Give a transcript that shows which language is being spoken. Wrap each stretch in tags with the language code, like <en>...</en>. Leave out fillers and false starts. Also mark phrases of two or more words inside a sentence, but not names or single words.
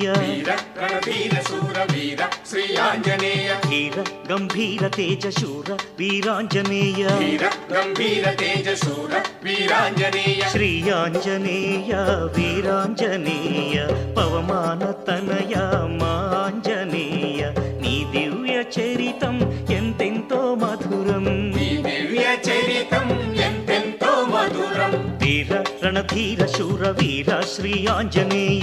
<kn>ವೀರ ರಣಧೀರ ಶೂರ ವೀರ ಶ್ರೀ ಆಂಜನೇಯ ಧೀರ ಗಂಭೀರ ತೇಜ ಶೂರ ವೀರಾಂಜನೇಯ ವೀರ ಗಂಭೀರ ತೇಜ ಶೂರ ವೀರಾಂಜನೇಯ ಶ್ರೀ ಆಂಜನೇಯ ವೀರಾಂಜನೇಯ ಪವಮಾನ ತನಯ ಮಾಂಜನೇಯ</kn> <te>నీ దివ్య చరితం ఎంతెంతో మధురం నీ దివ్య చరితం ఎంతెంతో మధురం వీర రణధీర శూర వీర శ్రీ ఆంజనేయ</te>